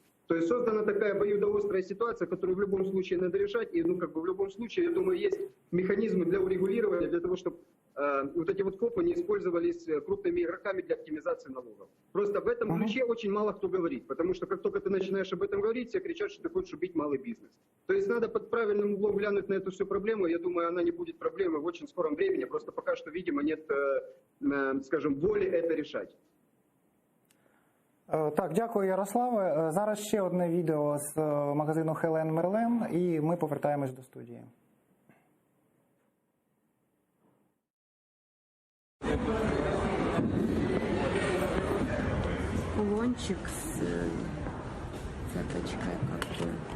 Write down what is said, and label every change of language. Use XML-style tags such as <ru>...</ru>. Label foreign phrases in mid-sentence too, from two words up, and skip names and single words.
<ru>То есть создана такая обоюдоострая ситуация, которую в любом случае надо решать, и в любом случае, я думаю, есть механизмы для урегулирования, для того, чтобы вот эти вот ФОПы не использовались крупными игроками для оптимизации налогов. Просто в этом ключе очень мало кто говорит, потому что как только ты начинаешь об этом говорить, все кричат, что ты хочешь убить малый бизнес. То есть надо под правильным углом глянуть на эту всю проблему. Я думаю, она не будет проблемой в очень скором времени, просто пока что, видимо, нет, скажем, воли это решать.</ru> <uk>Так, дякую, Ярославе. Зараз ще одне відео з магазину Хелен Мерлен, і ми повертаємось до студії.</uk> <ru>Кулончик с цепочкой какой.</ru>